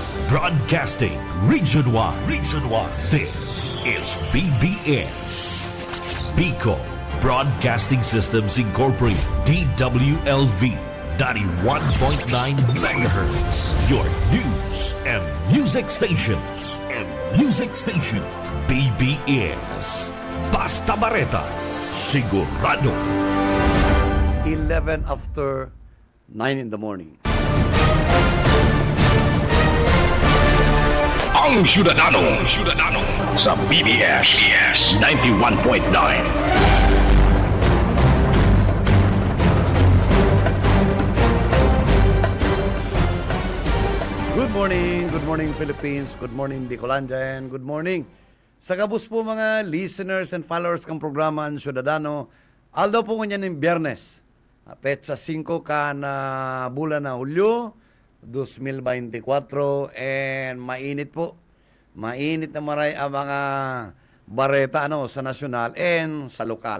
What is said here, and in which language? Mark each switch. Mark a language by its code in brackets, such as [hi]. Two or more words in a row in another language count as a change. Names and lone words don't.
[en] Broadcasting Region 1. Region 1. This is BBS. Bicol Broadcasting Systems Incorporated. DWLV. 91.9 MHz. Your news and music stations. [bik] BBS. Basta Bareta. Sigurado. [en] 11 after 9 in the morning. [bik] Ang Syudadano sa BBS 91.9. [en] Good morning Philippines, good morning Bicolandia, and good morning [bik] sa kabus po mga [en] listeners and followers [bik] kang programa ang [en] Syudadano. [bik] Aldo po ngunyan ng Biyernes, petsa 5 ka na bulan na Hulyo 2024, and mainit na maray ang mga bareta sa nasyonal and sa lokal.